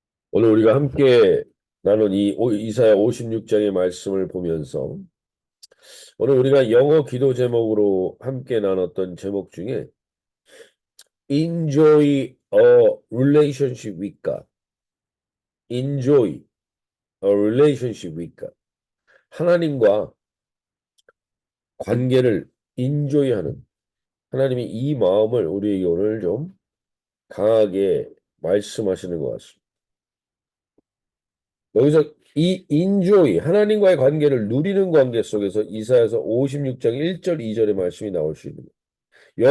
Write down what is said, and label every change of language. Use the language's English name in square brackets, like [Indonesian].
[Korean] 오늘 우리가 함께 나눈 이 이사야 56장의 말씀을 보면서 오늘 우리가 영어 기도 제목으로 함께 나눴던 제목 중에 [English] Enjoy a relationship with God. Enjoy a relationship with God. [Korean] 하나님과 관계를 enjoy하는 하나님이 이 마음을 우리에게 오늘 좀 강하게 말씀하시는 것 같습니다. 여기서 이 enjoy, 하나님과의 관계를 누리는 관계 속에서 이사야서 56장 1절 2절의 말씀이 나올 수 있는 거예요.